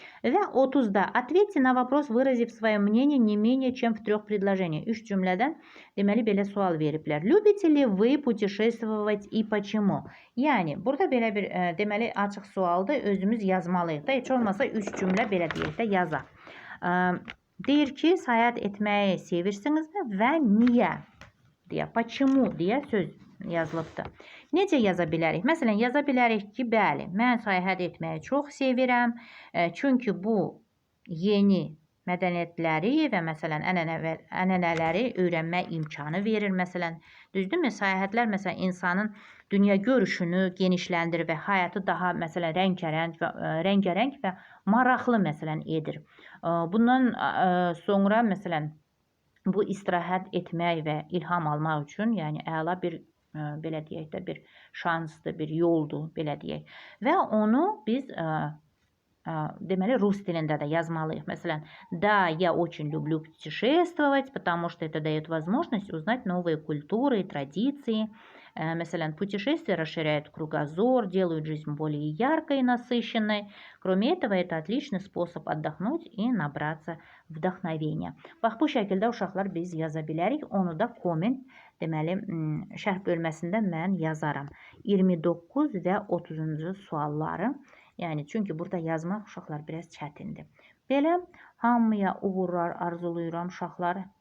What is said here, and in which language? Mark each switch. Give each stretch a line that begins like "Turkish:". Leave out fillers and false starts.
Azerbaijani: Və 30-da
Russian: ответьте на вопрос, выразив свое мнение не менее чем в 3 предложениях.
Azerbaijani: 3 cümlədən deməli belə sual veriblər.
Russian: Любите ли вы путешествовать и почему?
Azerbaijani: Yəni, burada belə bir deməli açıq sualdır. Özümüz yazmalıyıq da. Heç olmasa 3 cümlə belə deyək də yazaq. Deyir ki, səyahət etməyi sevirsiniz və niyə deyə, почему deyə söz yazılıbdır. Necə yaza bilərik? Məsələn, yaza bilərik ki, bəli, mən səyahət etməyi çox sevirəm. Çünki bu yeni mədəniyyətləri və məsələn ənənələri öyrənmə imkanı verir. Məsələn, düzdürmü? Səyahətlər məsələn insanın dünya görüşünü genişləndirir və həyatı daha məsələn rəngarəng və maraqlı məsələn edir. Bundan sonra məsələn bu istirahət etmək və ilham almaq üçün, yəni əla bir belə deyək də bir şansdır, bir yoldur, belə deyək. Və onu biz deməli rus dilində də yazmalıyıq.
Russian: Məsələn, да, я очень люблю путешествовать, потому что это дает возможность узнать новые культуры и традиции. مثلا, путешествия расширяют кругозор, делают жизнь более яркой и насыщенной. Кроме этого, это отличный способ отдохнуть и nabratsa vdохновения.
Azerbaijani: Bax, bu şəkildə uşaqlar biz yaza bilərik. Onu da komment, deməli, şərh bölməsində mən yazaram. 29 və 30-cu sualları. Yəni, çünki burada yazmaq uşaqlar biraz çətindir. Belə, hamıya uğurlar arzuluyuram uşaqlar.